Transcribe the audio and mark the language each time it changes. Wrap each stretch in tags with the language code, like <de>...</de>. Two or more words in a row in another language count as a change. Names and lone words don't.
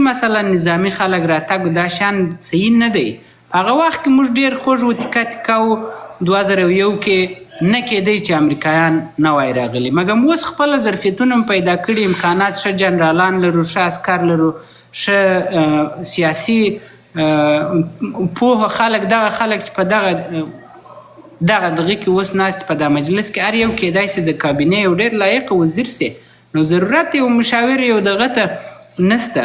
<ps>مثلا نظامي خلک راتګ دا شان صحیح نه دی. په هغه وخت کې موږ ډېر خوږ و تیکه تیکه و 2001 کې نه کېدی چې امریکایان نه وای راغلي، مګم اوس خپله ظرفیتونه هم پیدا کړي، امکانات، ښه جنرالان لرو، ښه عسکر لرو، ښه سیاسي پوهه خلک، دغه خلک چې په دغه دغه کې اوس ناست په دا مجلس کې هر یو کېدای سي د کابینې یو ډېر لایق وزیر سي، نو ضرورت یو مشاور یو دغه ته نسته.</ps>